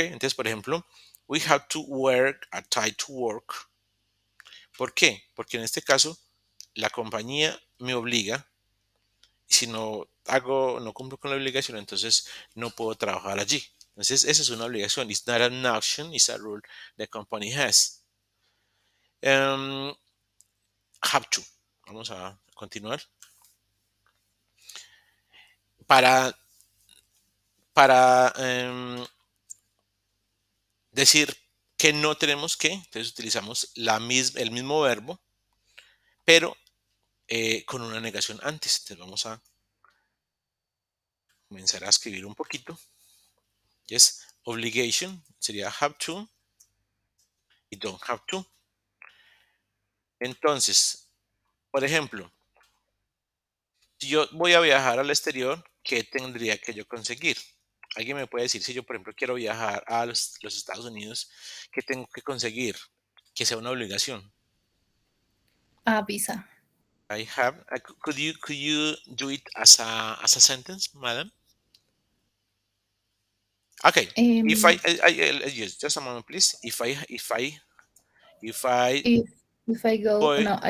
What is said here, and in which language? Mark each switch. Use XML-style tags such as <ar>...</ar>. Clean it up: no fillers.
<es>Entonces, por ejemplo,</es> <en>we have to wear a tie to work.</en> <es>¿Por qué? Porque en este caso la compañía me obliga y si no cumplo con la obligación, entonces no puedo trabajar allí. Entonces, esa es una obligación.</es> <en>It's not an option, it's a rule the company has. Have to.</en> <es>Vamos a continuar. Para, para decir que no tenemos que, entonces utilizamos el mismo verbo, pero con una negación antes. Entonces vamos a comenzar a escribir un poquito.</es> <en>Yes, obligation sería have to y don't have to.</en> <es>Entonces, por ejemplo, si yo voy a viajar al exterior, ¿qué tendría que yo conseguir? Alguien me puede decir, si yo, por ejemplo, quiero viajar a los Estados Unidos, ¿qué tengo que conseguir? Que sea una obligación. Visa.</es> <en>I have. Could you do it as a sentence, madam? Okay. If yes, just a moment, please. If I If I go go no I</en>